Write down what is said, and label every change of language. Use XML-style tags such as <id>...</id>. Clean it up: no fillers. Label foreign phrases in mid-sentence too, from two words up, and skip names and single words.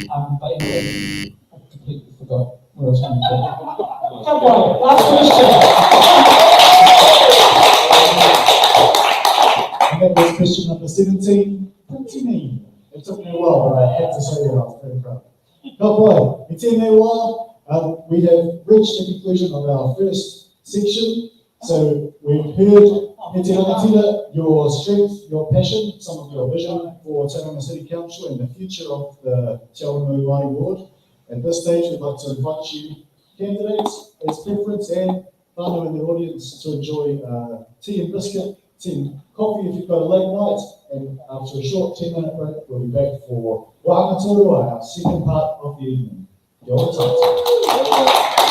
<en>But anyway, I completely forgot what I was going to say. Come on, last question. And that was question number 17. Pretty mean. It took me a while, but I had to say that. I was very proud.</en> <mi>Ka pai, i tēnei wā,</mi> <en>we have reached the conclusion of our first section. So we've heard,</en> <mi>me te rangatira,</mi> <en>your strength, your passion, some of your vision for Tauranga City Council and the future of the Te Awanui Ward. At this stage, we'd like to invite you, candidates, as preference, and whānau in the audience to enjoy tea and biscuit, tea and coffee if you've got a late night. And after a short 10-minute break, we'll be back for wharekura, our second part of the evening.</en> <mi>Kia ora tātou.</mi>